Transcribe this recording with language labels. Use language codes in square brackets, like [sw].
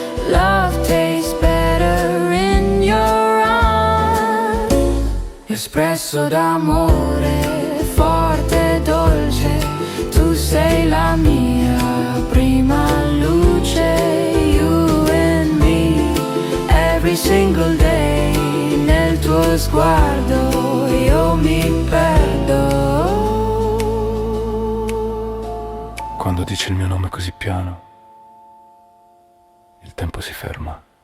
[en] Love tastes better in your arms. [it] Espresso d'amore forte e dolce. Tu sei la mia prima luce, [en] you and me, every single day. [it] Nel tuo sguardo io mi perdo. Quando dici il mio nome così piano, il tempo si ferma.